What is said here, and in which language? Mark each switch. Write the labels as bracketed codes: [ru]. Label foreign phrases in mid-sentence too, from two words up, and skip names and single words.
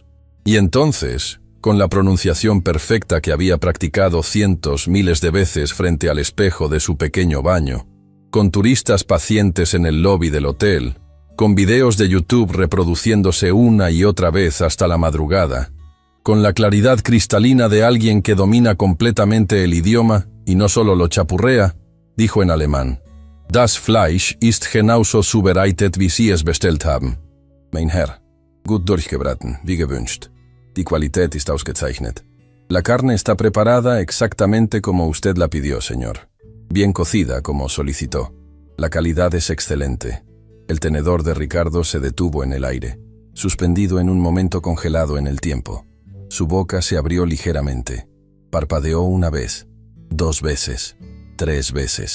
[es] Y entonces, con la pronunciación perfecta que había practicado cientos, miles de veces frente al espejo de su pequeño baño, con turistas pacientes en el lobby del hotel, con videos de YouTube reproduciéndose una y otra vez hasta la madrugada, con la claridad cristalina de alguien que domina completamente el idioma y no solo lo chapurrea, dijo en alemán: [de] Das Fleisch ist genauso zubereitet wie Sie es bestellt haben. Mein Herr, gut durchgebraten, wie gewünscht. Die Qualität ist ausgezeichnet. [es] La carne está preparada exactamente como usted la pidió, señor. Bien cocida, como solicitó. La calidad es excelente. El tenedor de Ricardo se detuvo en el aire, suspendido en un momento congelado en el tiempo. Su boca se abrió ligeramente. Parpadeó una vez, 2 veces, 3 veces.